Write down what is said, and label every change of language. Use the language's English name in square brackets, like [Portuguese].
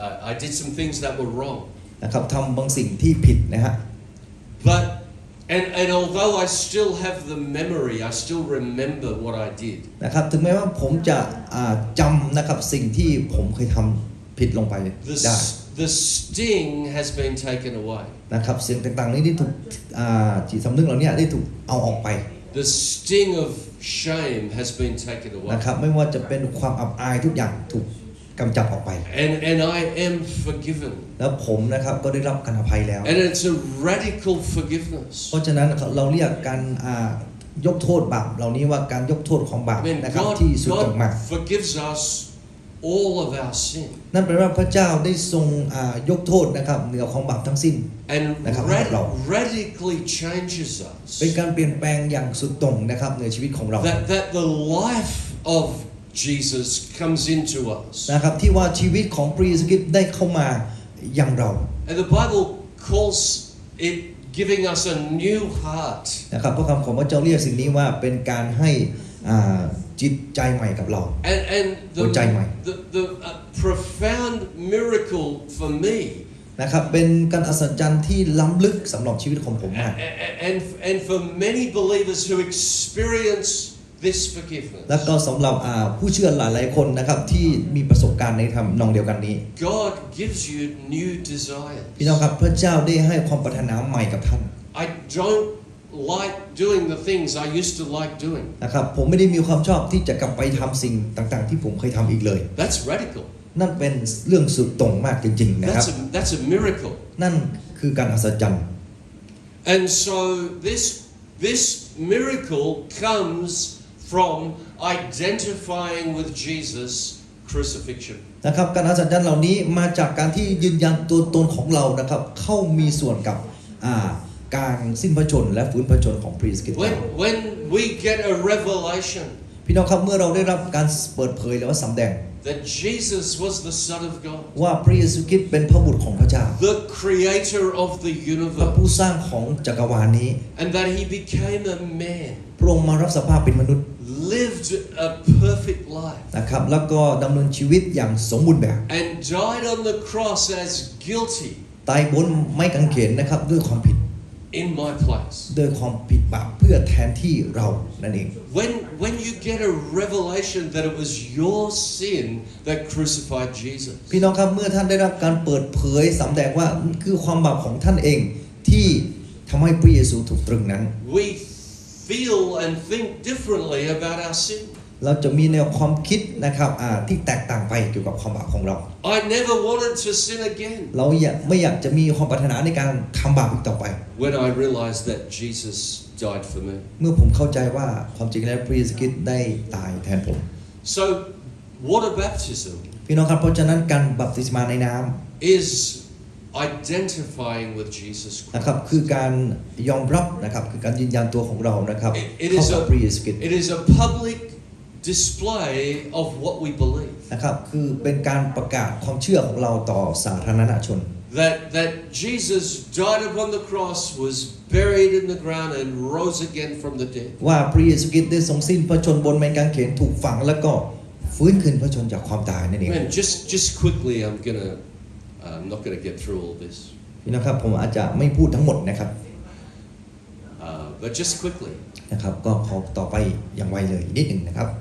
[English] I did some things that were wrong. [Thai] นะครับทำบางสิ่งที่ผิดนะฮะ [English] But and although I still have the memory, I still remember what I did. [Thai] นะครับถึงแม้ว่าผมจะจำนะครับสิ่งที่ผมเคยทำผิดลงไปได้ [English] The sting has been taken away. [Thai] นะครับสิ่งต่างๆนี้ได้ถูกจิตสำนึกเหล่านี้ได้ถูกเอาออกไป [English] The sting of shame has been taken away. [Thai] นะครับไม่ว่าจะเป็นความอับอายทุกอย่างถูกกำจัดออกไป [English] And I am forgiven. [Thai] แล้วผมนะครับก็ได้รับการอภัยแล้ว [English] And it's a radical forgiveness. [Thai] เพราะฉะนั้นเราเรียกการยกโทษบาปเหล่านี้ว่าการยกโทษของบาป [English] I mean, [Thai] นะครับที่สุดตรงมาก [English] God forgives us all of our sin. [Thai] นั่นแปลว่าพระเจ้าได้ทรงยกโทษนะครับเหนือของบาปทั้งสิ้น [English] And [Thai] นะครับ [English] radically changes us. [Thai] เป็นการเปลี่ยนแปลงอย่างสุดตรงนะครับในชีวิตของเรา [English] That the life of Jesus comes into us. [Thai] นะครับที่ว่าชีวิตของพระเยซูคริสต์ได้เข้ามายังเรา [English] And the Bible calls it giving us a new heart. [Thai] นะครับพระคำของพระเจ้าเรียกสิ่งนี้ว่าเป็นการให้จิตใจใหม่กับเรา [English] And the profound miracle for me. [Thai] นะครับเป็นการอัศจรรย์ที่ล้ำลึกสำหรับชีวิตของผมมาก [English] And for many believers who experience this forgiveness. [Thai] แล้วก็สำหรับผู้เชื่อหลายๆคนนะครับที่มีประสบการณ์ในทำนองเดียวกันนี้ [English] God gives you new desires. [Thai] พี่น้องครับพระเจ้าได้ให้ความปรารถนาใหม่กับท่าน [English] I don't like doing the things I used to like doing. [Thai] นะครับผมไม่ได้มีความชอบที่จะกลับไปทำสิ่งต่างๆที่ผมเคยทำอีกเลย [English] That's radical. [Thai] นั่นเป็นเรื่องสุดตรงมากจริงๆนะครับ [English] That's a miracle. [Thai] นั่นคือการอัศจรรย์ [English] And so this miracle comes from identifying with Jesus' crucifixion. [Thai] นะครับการอัศจรรย์เหล่านี้มาจากการที่ยืนยันตัวตนของเรานะครับเข้ามีส่วนกับการสิ้นพระชนม์และฟื้นพระชนม์ของพระเยซูคริสต์ [English] When we get a revelation [Thai] พี่น้องครับเมื่อเราได้รับการเปิดเผยหรือว่าสำแดง [English] that Jesus was the Son of God, [Thai] ว่าพระเยซูคริสต์เป็นพระบุตรของพระเจ้า [English] the creator of the [Thai] พระผู้ [English] universe, [Thai] สร้างของจักรวาลนี้ [English] and that he became a man, [Thai] พระองค์มารับสภาพเป็นมนุษย์ [English] lived a perfect life, [Thai] นะครับแล้วก็ดำเนินชีวิตอย่างสมบูรณ์แบบ [English] and died on the cross as guilty [Thai] ตายบนไม้กางเขนนะครับด้วยความผิด [English] in my place. [Thai] ด้วยความผิดบาปเพื่อแทนที่เรานั่นเอง [English] When you get a revelation that it was your sin that crucified Jesus, [Thai] พี่น้องครับเมื่อท่านได้รับการเปิดเผยสำแดงว่าคือความบาปของท่านเองที่ทำให้พระเยซูถูกตรึงนั้น [English] we feel and think differently about our sin. [Thai] เราจะมีแนวความคิดนะครับที่แตกต่างไปเกี่ยวกับความบาปของเรา [English] I never wanted to sin again [Thai] เราไม่อยากจะมีความปรารถนาในการทำบาปอีกต่อไป [English] when I realized that Jesus died for me. [Thai] เมื่อผมเข้าใจว่าความจริงแล้วพระเยซูคริสต์ได้ตายแทนผม [English] So water baptism [Thai] พี่น้องครับเพราะฉะนั้นการบัพติศมาในน้ำ [English] is identifying with Jesus [Thai] นะครับ [English] Christ. [Thai] คือการยอมรับนะครับคือการยืนยันตัวของเรานะครับ [English] It [Thai] เข้า [English] is [Thai] กับพระเยซูคริสต์ [English] a public display of what we believe. [Thai] นะครับคือเป็นการประกาศความเชื่อของเราต่อสาธารณชน [English] That Jesus died upon the cross, was buried in the ground, and rose again from the dead. [Thai] ว่าพระเยซูคริสต์ได้ทรงสิ้นพระชนม์บนไม้กางเขนถูกฝังแล้วก็ฟื้นคืนพระชนม์จากความตายนั่นเอง [English] Man, just quickly, I'm not gonna get through all this. [Thai] พี่น้องครับผมอาจจะไม่พูดทั้งหมดนะครับ [English] But just quickly. [Thai] นะครับก็ขอต่อไปอย่างไวเลยนิดหนึ่งนะครับ